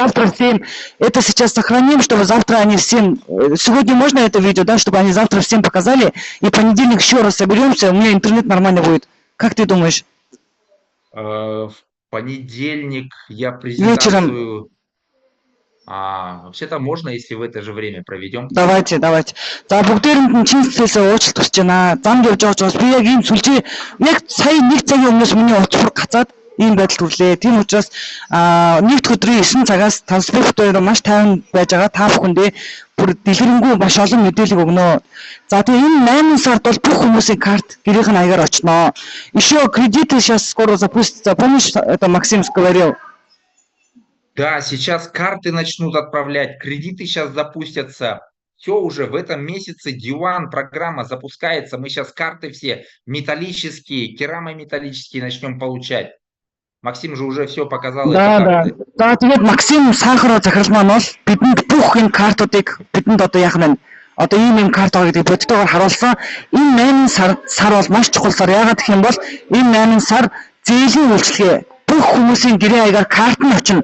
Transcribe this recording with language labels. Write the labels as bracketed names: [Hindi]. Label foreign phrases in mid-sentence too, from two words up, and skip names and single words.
[Russian] завтра всем, это сейчас сохраним, чтобы завтра они всем, сегодня можно это видео, да, чтобы они завтра всем показали, и в понедельник еще раз соберемся, у меня интернет нормально будет. Как ты думаешь? В понедельник я Вечером. презентацию... вообще-то можно, если в это же время проведем. Давайте. [Mongolian] За бүгдээрэнд нь чин сэтгэлээсээ уучлалт хүсэж байна. Замд явж байгаа учраас би яг ийм сүлжээ яг сая 1 цагийн өмнөөс миний утас гацаад ийм байдалд хүрлээ. Тийм учраас нэгд өдрийн 9 цагаас транспортоор маш тайван байж байгаа та бүхэндээ бүр дэлгэрэнгүй маш олон мэдээлэл өгнө. За тэгээ энэ 8 сард бол бүх хүмүүсийн карт гэрийнх нь аягаар очно. [Russian] Еще кредиты сейчас скоро запустятся. Помнишь, это Максим говорил? Да, сейчас карты начнут отправлять, кредиты сейчас запустятся. Все уже в этом месяце Диван программа запускается. Мы сейчас карты все металлические, керамометаллические начнем получать. Максим же уже все показал эти карты. [Mongolian] За тэгээд Максим Сахаров захирал маань бол бидэнд бүх энэ картуудыг бидэнд одоо яах нь одоо ийм карт байгаа гэдгийг бодтойгоор харуулсан. Энэ 8 сар бол маш чухал сар. Яагаад гэх юм бол энэ 8 сар зээлийн үйлчлэгээ бүх хүмүүсийн гэрээ аягаар карт нь очино.